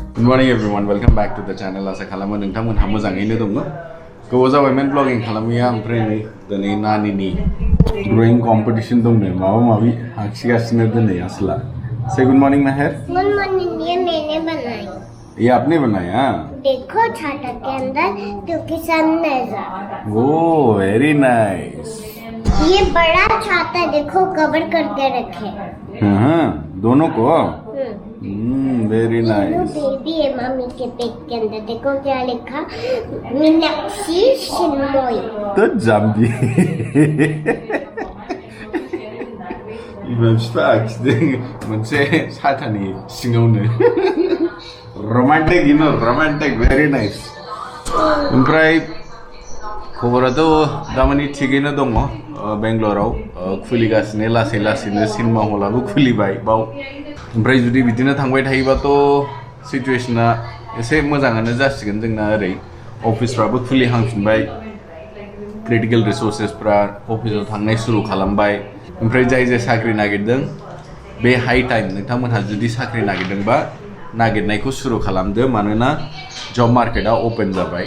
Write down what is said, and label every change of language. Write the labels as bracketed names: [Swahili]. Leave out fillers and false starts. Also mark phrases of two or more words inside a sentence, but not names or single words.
[English] morning everyone, welcome back to the channel. [Bodo] Asa khalamo nोंथांमोनहा मोजाङैनो दङ। गोबाव जाबायमोन ब्लगिं खालामैया ओमफ्राय नै दिनै नानिनि [English] drawing competition [Bodo] दंनो माबा माबि आखिगासिनो दिनै असला। [English] Say good morning Meher. Good morning, [Hindi] ये मैंने बनाई। ये आपने बनाया? देखो छाता के अंदर क्योंकि सन नजर। [English] oh very nice. [Hindi] ये बड़ा छाता देखो कवर करके रखे। हाँ दोनों को? [English] very nice. [Hindi] बेबी है मम्मी के पेट के अंदर देखो क्या लिखा मीनाक्षी चिन्मय। [Bodo] तो जम्बी। Respect, मोनसे साथानि सिङावनो romantic, [English] very nice. [Bodo] ओमफ्राय खबराथ' दामानि थिगैनो दङ बेंगलराव खुलिगासिनो लासैनो सिनेमा हलाबो खुलिबाय बाव ओमफ्राय जुदि बिदिनो थांबाय थायोबाथ' सिचुएशना एसे मोजाङानो जासिगोन जोंना ओरै अफिसफ्राबो खुलिहांफिनबाय [English] critical resources [Bodo] अफिसाव थांनाय सुरु खालामबाय ओमफ्राय जाय साख्रि नागिरदों बे [English] high time [Bodo] नोंथांमोनहा जुदि साख्रि नागिरदोंबा नागिरनायखौ सुरु खालामदो मानोना [English] job market open [Bodo] जाबाय